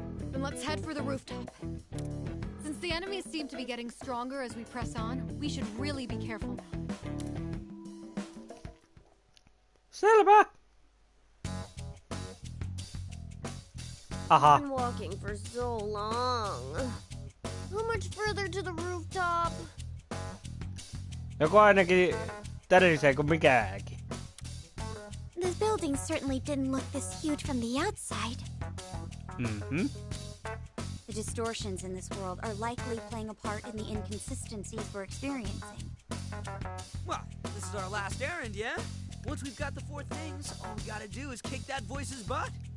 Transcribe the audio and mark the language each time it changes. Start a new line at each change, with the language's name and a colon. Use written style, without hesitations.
English: Then let's head for the rooftop. Since the enemies seem to be getting stronger as we press on, we should really be careful now.
Finnish: Selvä. Aha.
English: I've been walking for so long. How much further to the rooftop?
Finnish: Joku ainakin tärisee kuin mikäänkin.
English: The building certainly didn't look this huge from the outside. Mm-hmm. The distortions in this world are likely playing a part in the inconsistencies we're experiencing. Well, this is our last errand, yeah? Once we've got the 4 things, all we gotta do is kick that voice's butt.